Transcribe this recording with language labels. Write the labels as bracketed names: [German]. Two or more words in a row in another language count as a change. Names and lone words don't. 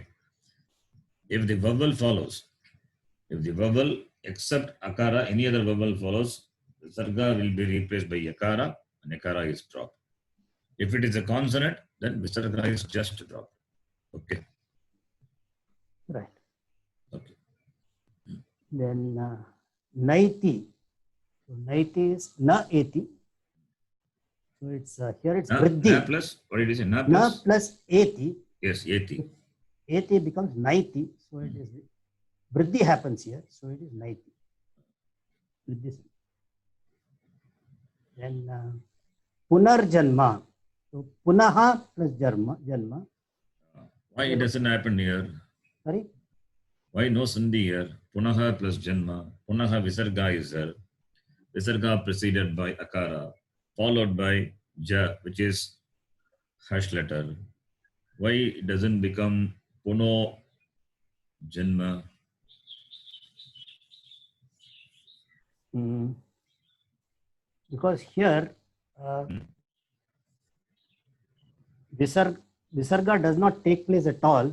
[English] If the vowel follows, if the vowel except Akara, any other vowel follows, Visarga will be replaced by Yakara and Yakara is dropped. If it is a consonant, then Visarga is just dropped. Okay. Right. Okay. Then Naiti. So Naiti is [Sanskrit] Na Eti. [English] So it's here it's Na Vriddhi. plus, what did you say? Na Na plus? plus Eti. Yes, Eti. Eti becomes Naiti. So it is Vriddhi happens here. So it is Naiti. With this. Then Punarjanma. So Punaha plus Janma. Why it doesn't happen here? Sorry. Why no Sandhi here? Punaha plus Janma. Punaha Visarga is there. Visarga preceded by Akara, followed by Ja, which is hash letter. Why it doesn't become [Sanskrit] Puno Janma? [English] Because here Visarga does not take place at all.